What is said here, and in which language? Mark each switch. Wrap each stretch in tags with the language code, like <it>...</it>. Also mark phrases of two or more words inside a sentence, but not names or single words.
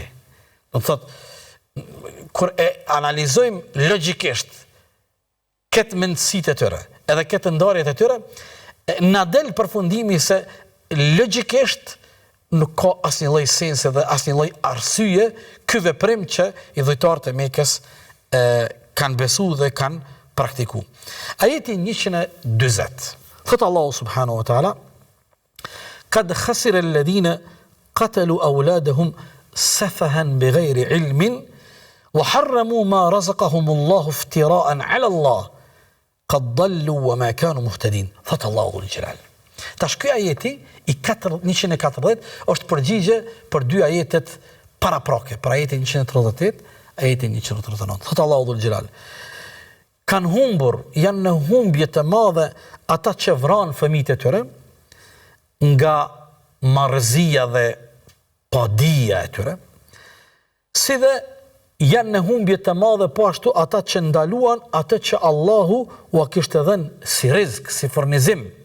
<sq>Do thotë, kur e analizojmë logjikisht këtë mendësitë e tyre, edhe këtë ndarjet e tyre, na del përfundimi se logjikisht nuk ka asnjë lloj sensi dhe asnjë lloj arsye ky veprim që idhujtarët e Mekës kanë besu dhe kanë praktiku. Ajeti 140.</sq> <ar>Thot Allahu سبحانه وتعالى: "قد خسر الذين قتلوا أولادهم سفها بغير علم وحرموا ما رزقهم الله افتراء على الله قد ضلوا وما كانوا مهتدين."</ar> <sq>Thot Allahu</sq> <ar>ذو الجلال.</ar> <sq>Tash ky ajeti i 140 është përgjigje për dy ajetet paraprake, për ajetin 138, ajetin 139. Thot Allahu</sq> <ar>ذو الجلال:</ar> <sq>"Kanë humbur, janë në humbje të madhe ata që vranë fëmijët e tyre nga marrëzia dhe padia e tyre, si dhe janë në humbje të madhe po ashtu ata që ndaluan atë që Allahu ua kishte dhënë si rizk, si furnizim."</sq>